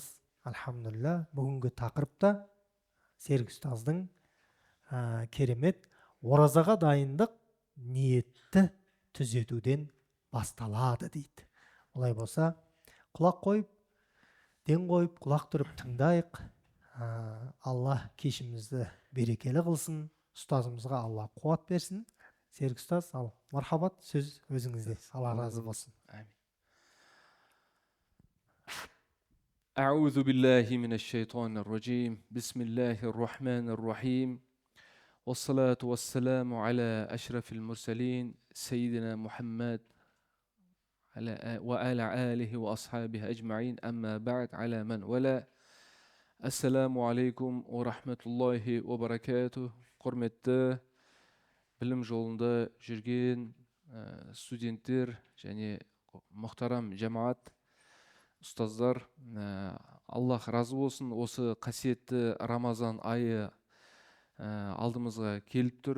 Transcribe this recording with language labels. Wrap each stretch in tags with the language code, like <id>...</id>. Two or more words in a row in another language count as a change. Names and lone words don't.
<kk>Альхамдулилля, бүгінгі тақырыпта Серік ұстаздың керемет оразаға дайындық ниетті түзетуден басталады дейді. Олай болса, құлақ қойып, ден қойып, құлақ тұрып тыңдайық. Алла кешімізді берекелі қылсын, ұстазымызға Алла қуат берсін. Серік ұстаз, ал мархабат, сөз өзіңізде. Алла разы болсын.</kk> <ar>أعوذ بالله من الشيطان الرجيم بسم الله الرحمن الرحيم والصلاة والسلام على أشرف المرسلين سيدنا محمد وعلى آله وأصحابه أجمعين أما بعد على من ولا السلام عليكم ورحمة الله وبركاته.</ar> <kk>Құрметті білім жолында жүрген студенттер және мұхтарам жамаат, ұстаздар, Аллах разы болсын. Осы қасиетті Рамазан айы алдымызға келіп тұр.</kk>